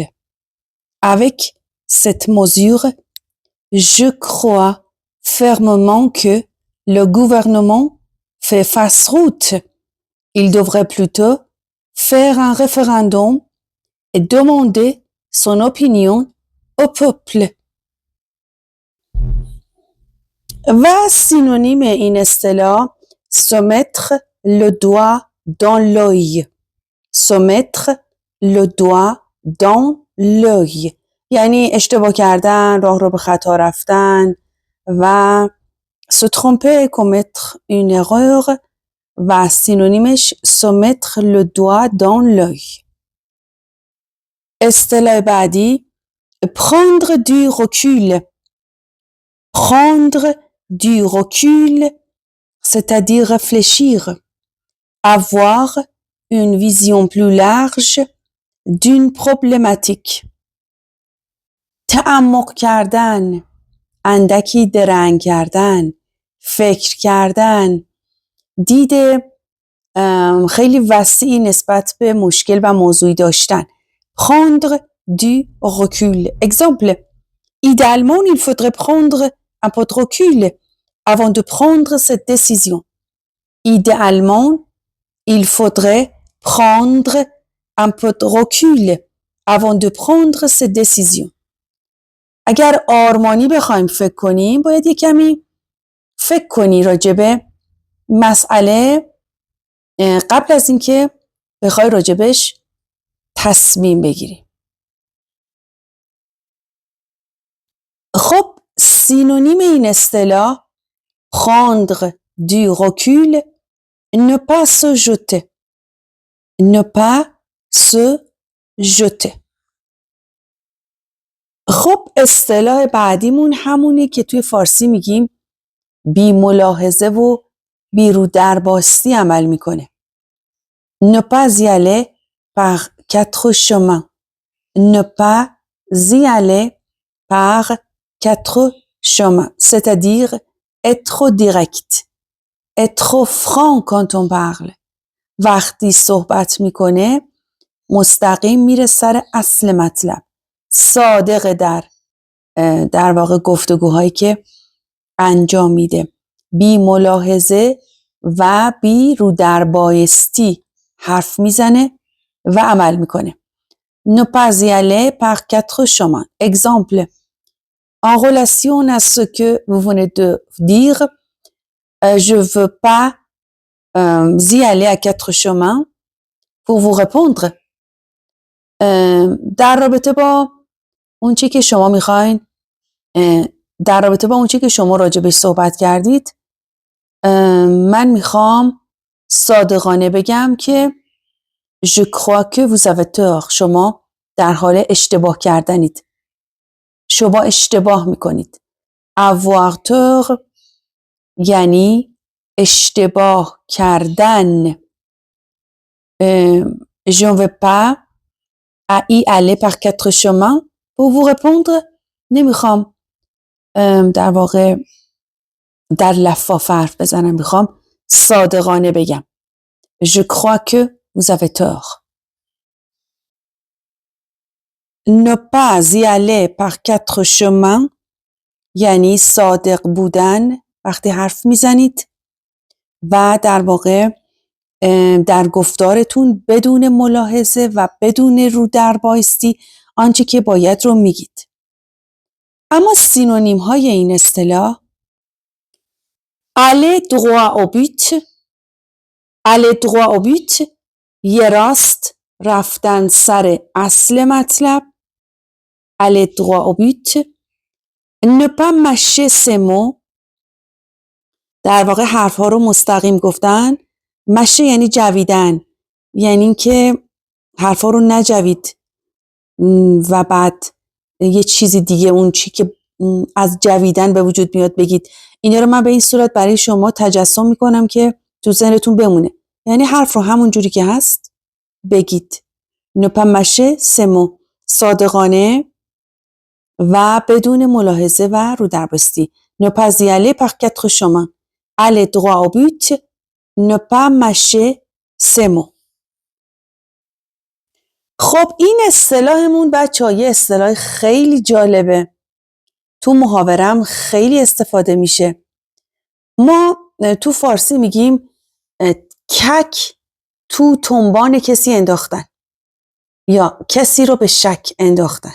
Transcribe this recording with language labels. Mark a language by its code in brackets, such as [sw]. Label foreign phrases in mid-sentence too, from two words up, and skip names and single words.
[fr] Avec cette mesure, je crois fermement que le gouvernement fait fausse route. Il devrait plutôt faire un référendum et demander son opinion au peuple. و synonyme [fa] این اصطلاح [fr] se mettre le doigt dans l'œil. Se mettre le doigt dans l'œil. [fa] یعنی اشتباه کردن، راه رو به خطا رفتن و [fr] se tromper, commettre une erreur [fa] و سینونیمش [fr] se mettre le doigt dans l'œil. [fa] اصطلاح بعدی [fr] prendre du recul. Prendre du recul, c'est-à-dire réfléchir. Avoir une vision plus large d'une problématique. [fa] تعمق کردن، اندکی درنگ کردن، فکر کردن، دید خیلی وسیعی نسبت به مشکل و موضوعی داشتن. [fr] Prendre du recul. Exemple. Idéalement, il faudrait prendre un peu de recul avant de prendre cette décision. Idéalement, il faudrait prendre un peu de recul avant de prendre cette décision. [fa] اگر آرمانی بخوایم فکر کنیم، باید یک کمی فکر کنی راجع به مسئله قبل از اینکه بخوای راجبش تصمیم بگیری. خب سینونیم این اصطلاح [fr] prendre du recul, ne pas se jeter. Ne pas se jeter. [fa] خب اصطلاح بعدیمون همونی که توی فارسی میگیم بی ملاحظه و بی رو درباستی عمل میکنه. [fr] Ne pas y aller par quatre chemins. Ne pas y aller par quatre chemins. C'est-à-dire être direct. Être franc quand on parle. [fa] وقتی صحبت میکنه مستقیم میره سر اصل مطلب. صادق در واقع گفتگوهایی که انجام میده. بی ملاحظه و بی رو در بایستی حرف میزنه و عمل میکنه. [fr] Ne pas y aller par quatre chemins. Exemple. En relation à ce que vous venez de dire, je veux pas y aller à quatre chemins pour vous répondre. [fa] در رابطه با اون چی که شما میخواین، در رابطه با اون چی که شما راجبش صحبت کردید، من میخوام صادقانه بگم که [fr] je crois que vous avez tort. [fa] شما در حال اشتباه کردنید. شما اشتباه میکنید. [fr] avoir tort [fa] یعنی اشتباه کردن. [fr] Je ne veux pas à y aller par 4 chemins. Pour vous répondre, [fa] نمیخوام در واقع در لفاف حرف بزنم، میخوام صادقانه بگم. [fr] Je crois que vous avez tort. Ne pas y aller par 4 chemins [fa] یعنی صادق بودن وقتی حرف میزنید و در واقع در گفتارتون بدون ملاحظه و بدون رو در بایستی آنچه که باید رو میگید. اما سینونیم های این اصطلاح [fr] aller droit au but، aller droit au but [fa] یه راست رفتن سر اصل مطلب، [fr] aller droit au but، ne pas mâcher ses mots [fa] در واقع حرف ها رو مستقیم گفتن. مشه یعنی جویدن، یعنی اینکه حرف ها رو نجوید و بعد یه چیزی دیگه اون چی که از جویدن به وجود میاد بگید. اینا رو من به این صورت برای شما تجسم میکنم که تو ذهنتون بمونه. یعنی حرف رو همون جوری که هست بگید. [fr] ne pas mâcher ses mots، [fa] صادقانه و بدون ملاحظه و رو در بایستی. [fr] ne pas y aller par 4 chemins، aller droit au but، ne pas mâcher ses mots. [fa] خب این اصطلاحمون بچه‌ها یه اصطلاح خیلی جالبه، تو محاورم خیلی استفاده میشه. ما تو فارسی میگیم کک تو تنبان کسی انداختن یا کسی رو به شک انداختن.